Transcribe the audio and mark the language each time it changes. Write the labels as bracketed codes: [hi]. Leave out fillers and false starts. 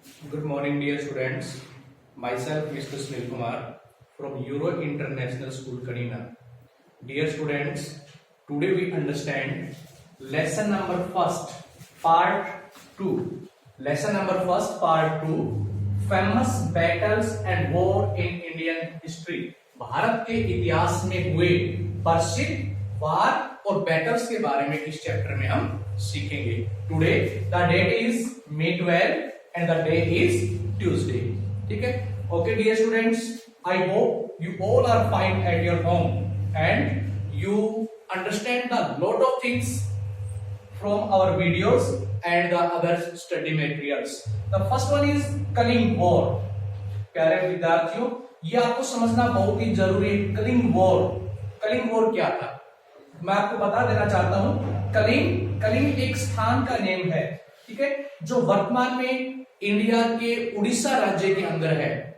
[en] Good morning, dear students. Myself, Mr. Sunil Kumar from Euro International School, Kanina. Dear students, today we understand lesson number first, part 2. Lesson number first, part 2. Famous battles and war in Indian history. [hi] Bharat के इतिहास में हुए प्रसिद्ध वार और battles के बारे में इस चैप्टर में हम सीखेंगे. [en] Today the date is May 12 and the day is Tuesday. [hi] ठीक है? [en] Okay, dear students, I hope you all are fine at your home and you understand the lot of things from our videos and the other study materials. The first one is Kaling War. [hi] प्यारे विद्यार्थियों, ये आपको समझना बहुत ही जरूरी है. Kalinga war क्या था मैं आपको बता देना चाहता हूं. कलिंग एक स्थान का नेम है, ठीक है, जो वर्तमान में इंडिया के उड़ीसा राज्य के अंदर है.